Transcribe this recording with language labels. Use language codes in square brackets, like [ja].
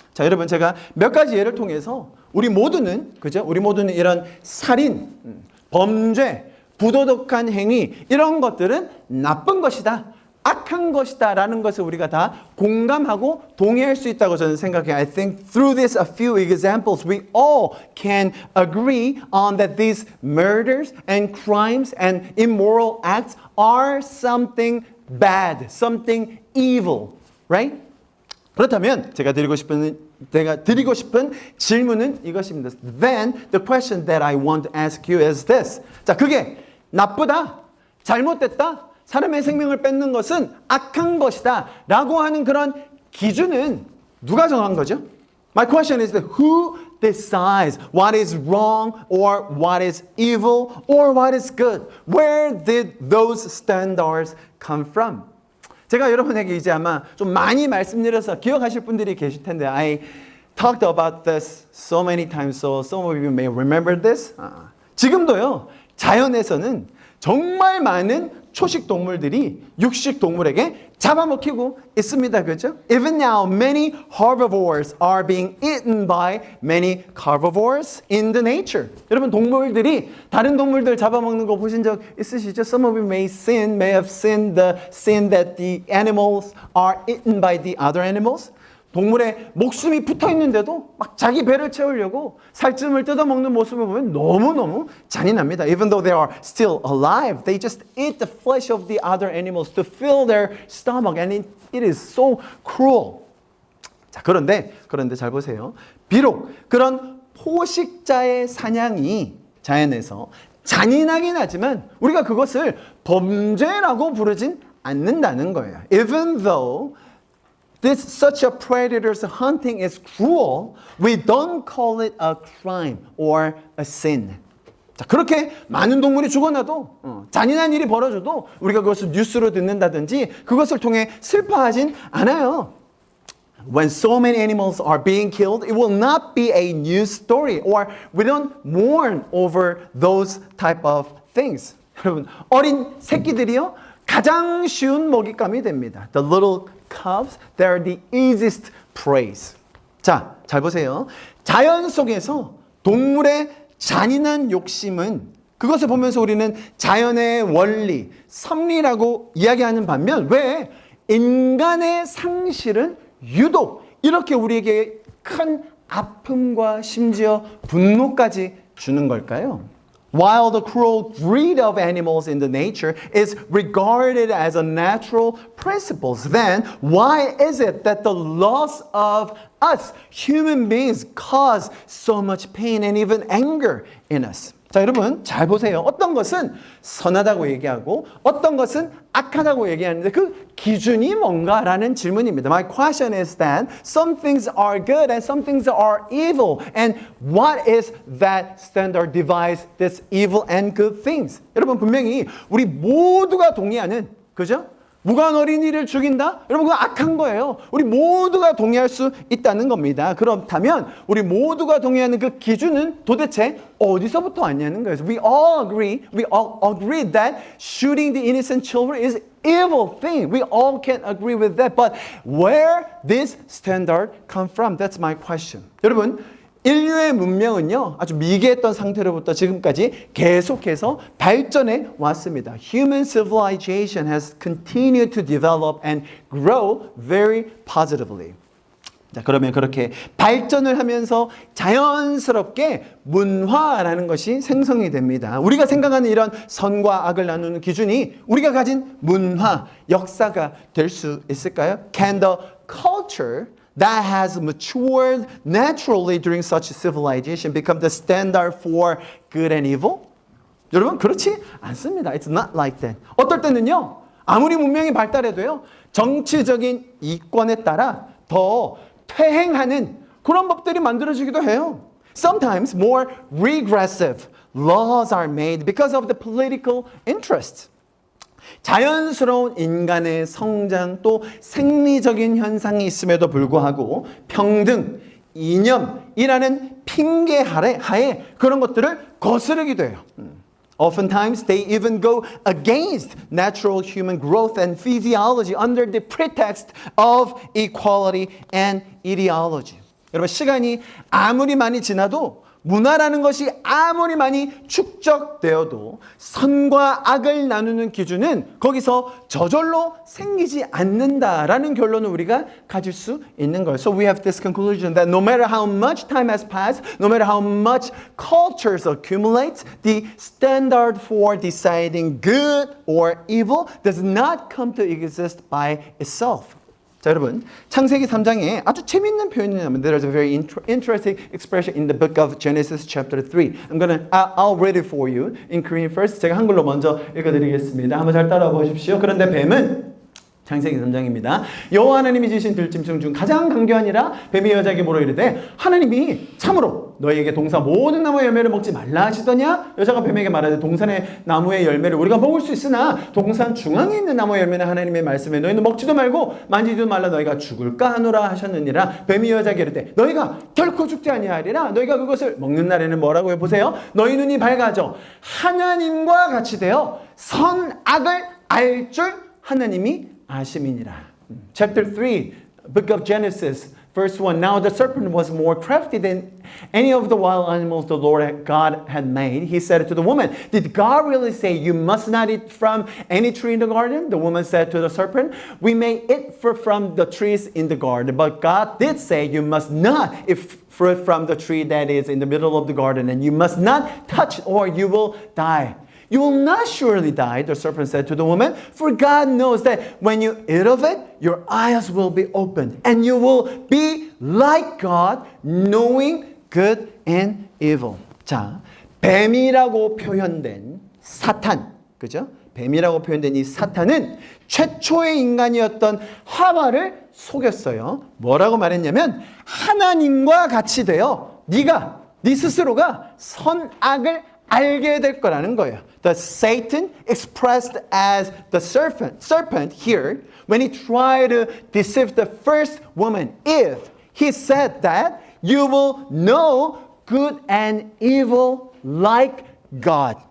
[ko] 자, 여러분, 제가 몇 가지 예를 통해서 우리 모두는 이런 살인, 범죄, 부도덕한 행위 이런 것들은 나쁜 것이다. 악한 것이다 라는 것을 우리가 다 공감하고 동의할 수 있다고 저는 생각해요. [en] I think through this a few examples we all can agree on that these murders and crimes and immoral acts are something bad, something evil, right? [ko] 그렇다면 제가 드리고 싶은 질문은 이것입니다. [en] Then the question that I want to ask you is this. [ko] 자, 그게 나쁘다, 잘못됐다, 사람의 생명을 뺏는 것은 악한 것이다 라고 하는 그런 기준은 누가 정한 거죠? [en] My question is that who decides what is wrong or what is evil or what is good? Where did those standards come from? [ko] 제가 여러분에게 이제 아마 좀 많이 말씀드려서 기억하실 분들이 계실 텐데 [en] I talked about this so many times, so some of you may remember this. [ko] 지금도요, 자연에서는 정말 많은 초식 동물들이 육식 동물에게 잡아먹히고 있습니다. 그죠? [en] Even now, many herbivores are being eaten by many carnivores in the nature. [ko] 여러분, 동물들이 다른 동물들 잡아먹는 거 보신 적 있으시죠? [en] Some of you may have seen the scene that the animals are eaten by the other animals. [ko] 동물의 목숨이 붙어 있는데도 막 자기 배를 채우려고 살점을 뜯어먹는 모습을 보면 너무너무 잔인합니다. [en] Even though they are still alive, they just eat the flesh of the other animals to fill their stomach, and it is so cruel. [ko] 자, 그런데 잘 보세요. 비록 그런 포식자의 사냥이 자연에서 잔인하긴 하지만 우리가 그것을 범죄라고 부르진 않는다는 거예요. [en] Even though such a predator's hunting is cruel, we don't call it a crime or a sin. [ko] 자, 그렇게 많은 동물이 죽어나도 잔인한 일이 벌어져도 우리가 그것을 뉴스로 듣는다든지 그것을 통해 슬퍼하진 않아요. [en] When so many animals are being killed, it will not be a news story, or we don't mourn over those type of things. [ko] 여러분, 어린 새끼들이요 가장 쉬운 먹잇감이 됩니다. [en] The little cubs, they are the easiest prey. [ko] 자, 잘 보세요. 자연 속에서 동물의 잔인한 욕심은 그것을 보면서 우리는 자연의 원리, 섭리라고 이야기하는 반면 왜 인간의 상실은 유독 이렇게 우리에게 큰 아픔과 심지어 분노까지 주는 걸까요? [en] While the cruel greed of animals in the nature is regarded as a natural principle, then why is it that the loss of us human beings cause so much pain and even anger in us? [ko] 자, 여러분 잘 보세요. 어떤 것은 선하다고 얘기하고 어떤 것은 악하다고 얘기하는데 그 기준이 뭔가라는 질문입니다. [en] My question is that some things are good and some things are evil. And what is that standard divides this evil and good things? [ko] 여러분 분명히 우리 모두가 동의하는, 그죠? 무관 어린이를 죽인다? 여러분 그건 악한 거예요. 우리 모두가 동의할 수 있다는 겁니다. 그렇다면 우리 모두가 동의하는 그 기준은 도대체 어디서부터 왔냐는 거예요. [en] We all agree that shooting the innocent children is evil thing. We all can agree with that. But where this standard come from? That's my question. [ko] 여러분 인류의 문명은요 아주 미개했던 상태로부터 지금까지 계속해서 발전해 왔습니다. [en] Human civilization has continued to develop and grow very positively. [ko] 자, 그러면 그렇게 발전을 하면서 자연스럽게 문화라는 것이 생성이 됩니다. 우리가 생각하는 이런 선과 악을 나누는 기준이 우리가 가진 문화, 역사가 될 수 있을까요? [en] Can the culture that has matured naturally during such civilization become the standard for good and evil? [ko] 여러분 그렇지 않습니다. [en] It's not like that. [ko] 어떨 때는요 아무리 문명이 발달해도요 정치적인 이권에 따라 더 퇴행하는 그런 법들이 만들어지기도 해요. [en] Sometimes more regressive laws are made because of the political interest. [ko] 자연스러운 인간의 성장 또 생리적인 현상이 있음에도 불구하고 평등, 이념이라는 핑계 하에 그런 것들을 거스르기도 해요. [en] Oftentimes they even go against natural human growth and physiology under the pretext of equality and ideology. [ko] 여러분 시간이 아무리 많이 지나도 문화라는 것이 아무리 많이 축적되어도 선과 악을 나누는 기준은 거기서 저절로 생기지 않는다라는 결론을 우리가 가질 수 있는 거예요. [en] So we have this conclusion that no matter how much time has passed, no matter how much cultures accumulate, the standard for deciding good or evil does not come to exist by itself. [ko] 자, 여러분 창세기 3장에 아주 재밌는 표현이 나옵니다. [en] There is a very interesting expression in the book of Genesis chapter 3. I'll read it for you in Korean first. [ko] 제가 한글로 먼저 읽어드리겠습니다. 한번 잘 따라와 보십시오. 그런데 뱀은 창세기 3장입니다. 여호와 하나님이 지으신 들짐승 중 가장 강교하니라 뱀이 여자에게 물어 이르되 하나님이 참으로 너희에게 동산 모든 나무의 열매를 먹지 말라 하시더냐? 여자가 뱀에게 말하되 동산의 나무의 열매를 우리가 먹을 수 있으나 동산 중앙에 있는 나무의 열매는 하나님의 말씀에 너희는 먹지도 말고 만지지도 말라 너희가 죽을까 하노라 하셨느니라. 뱀이 여자에게 이르되 너희가 결코 죽지 아니하리라. 너희가 그것을 먹는 날에는 뭐라고 해보세요? 너희 눈이 밝아져 하나님과 같이 되어 선악을 알 줄 하나님이 아심이니라. [en] Chapter 3, book of Genesis, verse 1. Now the serpent was more crafty than any of the wild animals the Lord God had made. He said to the woman, did God really say you must not eat from any tree in the garden? The woman said to the serpent, we may eat fruit from the trees in the garden, but God did say you must not eat fruit from the tree that is in the middle of the garden, and you must not touch or you will die. You will not surely die, the serpent said to the woman, for God knows that when you eat of it, your eyes will be opened, and you will be like God, knowing good and evil. [ko] 자, 뱀이라고 표현된 사탄, 그죠? 뱀이라고 표현된 이 사탄은 최초의 인간이었던 하와를 속였어요. 뭐라고 말했냐면 하나님과 같이 되어 네 스스로가 선악을 알게 될 거라는 거예요. [en] The Satan expressed as the serpent here when he tried to deceive the first woman, Eve. He said that you will know good and evil like God.